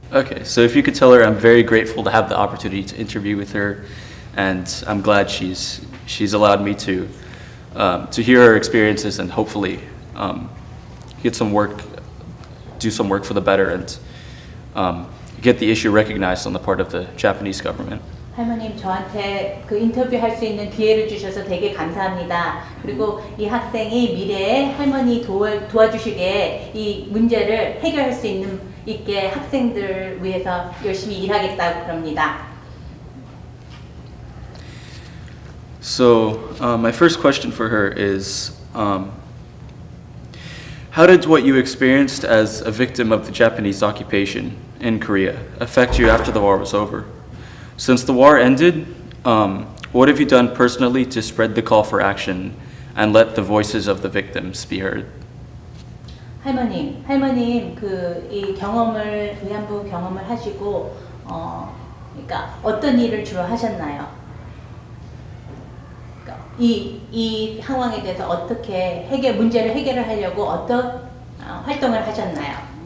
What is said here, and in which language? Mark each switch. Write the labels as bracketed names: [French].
[English] Okay, so if you could tell her I'm very grateful to have the opportunity to interview with her, and I'm glad she's allowed me to hear her experiences and hopefully do some work for the better and get the issue recognized on the part of the Japanese government. [Korean] 할머님, 저한테 그 인터뷰 할 수 있는 기회를 주셔서 되게 감사합니다. 그리고 이 학생이 미래에 할머니 도와주시게 이 문제를 해결할 수 있게 학생들을 위해서 열심히 일하겠다고 그럽니다. [English] So my first question for her is, how did what you experienced as a victim of the Japanese occupation in Korea affect you after the war was over? Since the war ended, what have you done personally to spread the call for action and let the voices of the victims be heard? [Korean] 할머님, 이 경험을 위안부 경험을 하시고, 그러니까 어떤 일을 주로 하셨나요? 그러니까 이 상황에 대해서 어떻게 문제를 해결을 하려고 어떤 활동을 하셨나요?